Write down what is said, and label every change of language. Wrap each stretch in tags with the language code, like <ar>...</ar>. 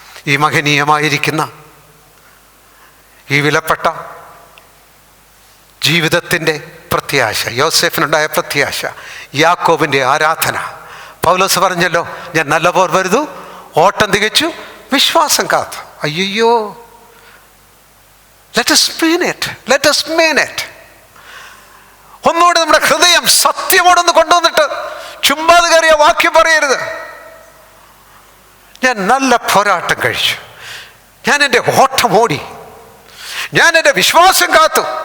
<ml>ഈ മഹനീയമായിരിക്കുന്ന ഈ വിലപ്പെട്ട ജീവിതത്തിൻ്റെ പ്രത്യാശ, യോസേഫിനുണ്ടായ പ്രത്യാശ, യാക്കോബിൻ്റെ ആരാധന, പൗലോസ് പറഞ്ഞല്ലോ, ഞാൻ നല്ല പോർ വരുതു, ഓട്ടം തികച്ചു, വിശ്വാസം കാത്തു.</ml> <en>അയ്യോ, let us mean it, let us mean it.</en> <ml>ഒന്നുകൂടെ നമ്മുടെ ഹൃദയം സത്യമോടൊന്ന് കൊണ്ടുവന്നിട്ട് ചുമ്മാതെ കയറിയ വാക്യം പറയരുത്. ഞാൻ നല്ല പോരാട്ടം കഴിച്ചു, ഞാൻ എൻ്റെ ഓട്ടം ഓടി, ഞാൻ എൻ്റെ വിശ്വാസം കാത്തു.</ml>